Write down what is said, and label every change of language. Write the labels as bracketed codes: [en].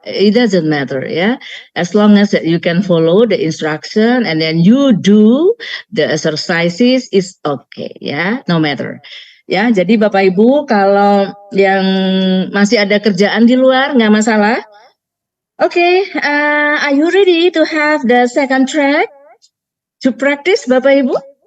[en] It doesn't matter, as long as you can follow the instruction and then you do the exercises is okay, no matter. [id] Ya, jadi Bapak Ibu kalau yang masih ada kerjaan di luar nggak masalah. [en] Oke, are you ready to have the second track to practice Bapak Ibu?